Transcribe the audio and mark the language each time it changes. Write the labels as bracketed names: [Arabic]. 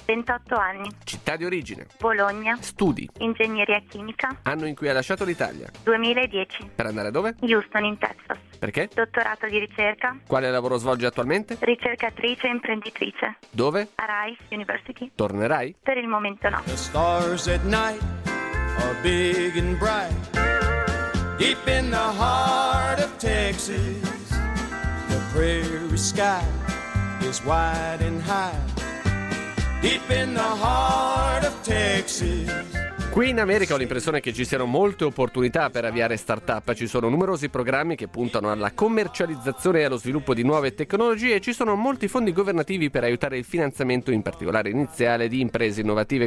[Italian] 28 anni. Città di origine: Bologna. Studi: ingegneria chimica. Anno in cui ha lasciato l'Italia: 2010. Per andare dove? Houston, in Texas. Perché? Dottorato di ricerca. Quale lavoro svolge attualmente? Ricercatrice e imprenditrice. Dove? A Rice University. Tornerai? Per il momento no. [English] The stars at night are big and bright. Deep in the heart of Texas, the prairie sky is wide and high. Deep in the heart of Texas. [Italian] Qui in America ho l'impressione che ci siano molte opportunità per avviare startup. Ci sono numerosi programmi che puntano alla commercializzazione e allo sviluppo di nuove tecnologie e ci sono molti fondi governativi per aiutare il finanziamento, in particolare iniziale, di imprese innovative.